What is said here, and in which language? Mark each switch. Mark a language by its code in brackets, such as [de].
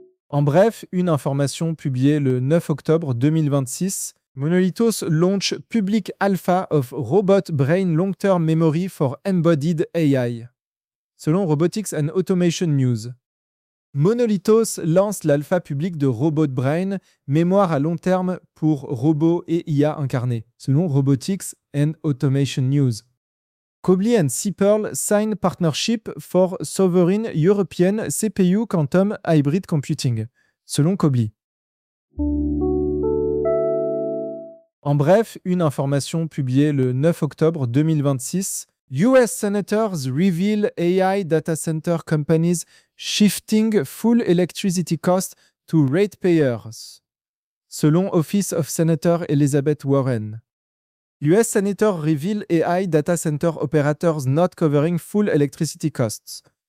[fr] En bref, une information publiée le 9 octobre 2026. [en] Monolithos launch public alpha of robot brain long-term memory for embodied AI. [fr] Selon Robotics and Automation News. Monolithos lance l'alpha public de robot brain, mémoire à long terme pour robots et IA incarnés. [en] Selon Robotics and Automation News. Cobly and Seapearl sign partnership for sovereign European CPU quantum hybrid computing. Selon Cobly. [fr] En bref, une information publiée le 9 octobre 2026. [en] US Senators reveal AI data center companies shifting full electricity costs to ratepayers. Selon Office of Senator Elizabeth Warren. US Senators reveal AI data center operators not covering full electricity costs.